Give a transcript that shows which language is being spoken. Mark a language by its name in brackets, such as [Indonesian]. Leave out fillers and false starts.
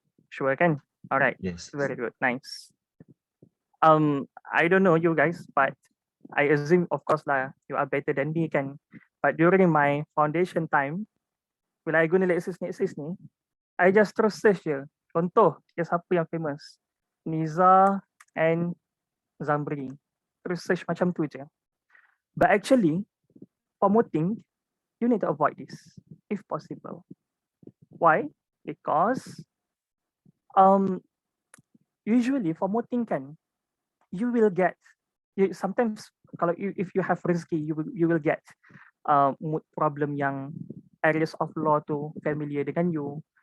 [English] Sure can. All right. Yes. Very good. Nice. I don't know you guys, but I assume, of course, lah, you are better than me, can. But during my foundation time, when I [Malay] guna [English] LexMoot [Malay] ni, [English] I just [Malay] terus [English] search [Malay] je. Contoh, siapa yang famous? Niza and Zamri. Terus [English] search [Malay] macam tu je. [English] But actually, for mooting, you need to avoid this if possible. Why? Because usually for mooting [Malay] kan, [English] you will get sometimes [Malay] kalau [English] if you have risky, you will get moot problem [Malay] yang [English] areas of law [Malay] tu familiar dengan [English] you.